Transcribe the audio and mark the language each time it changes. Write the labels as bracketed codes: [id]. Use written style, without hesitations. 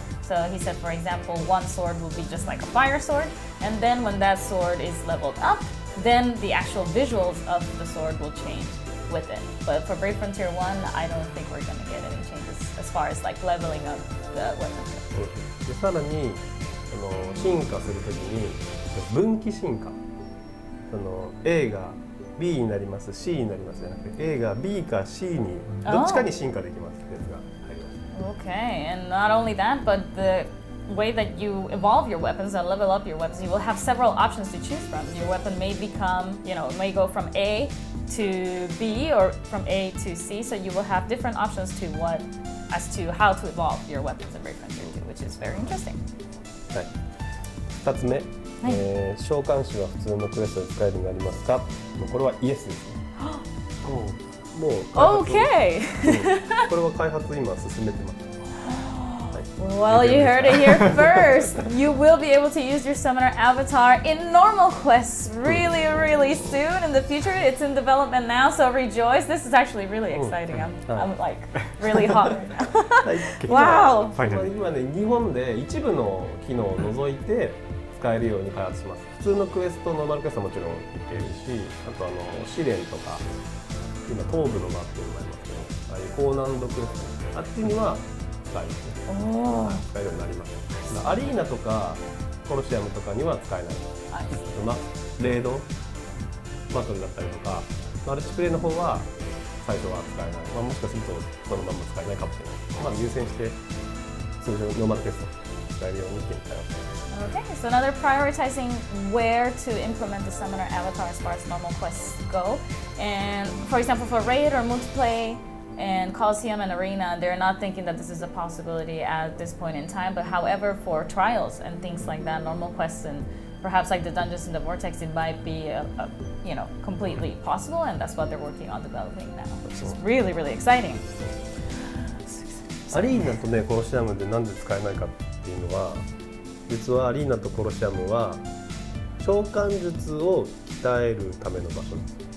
[en] So he said, for example, one sword will be just like a fire sword, and then when that sword is leveled up, then the actual visuals of the sword will change with it. But for Brave Frontier 1, I don't think we're going to get any changes as far as like leveling up the weapons. [ja] でさらに進化するときに分岐進化、A が B になります、C になりますじゃなくて A が B か C にどっちかに進化できますってやつが入ります。 [en] Okay, and not only that, but the way that you evolve your weapons and level up your weapons, you will have several options to choose from. Your weapon may become, may go from A to B or from A to C, so you will have different options as to how to evolve your weapons in Brave Frontier 2, which is very interesting. [ja] はい。 2つ目、召喚士は普通のクエストで使えるようになりますか？これはイエスですね。もう [en] Okay. [ja] これは開発今進めてます。 [en] Well, you heard it here first. You will be able to use your summoner avatar in normal quests really soon in the future. It's in development now, so rejoice. This is actually really exciting. I'm like really hot right now. Wow. [ja] 今ね、日本で一部の機能を除いて使えるように開発します。普通のクエスト、ノーマルクエストはもちろんいけるし、あと試練とか今東部のマップにもありますけど、ああいう高難度クエストあっちには使えるですね。使えるようになります。アリーナとかコロシアムとかには使えない。レードバトルだったりとかマルチプレイの方は最初は使えない。もしかするとそのまま使えないかもしれない。優先して通常ノーマルテスト使えるようにしていきたい。 [en] Okay, so now they're prioritizing where to implement the summoner avatar as far as normal quests go. And for example, for raid or multiplayer and Coliseum and Arena, they're not thinking that this is a possibility at this point in time. But however, for trials and things like that, normal quests and perhaps like the dungeons in the Vortex, it might be completely possible, and that's what they're working on developing now, which is really exciting. [ja] アリーナとねコロシアムでなんで使えないかっていうのは、実はアリーナとコロシアムは召喚術を鍛えるための場所です。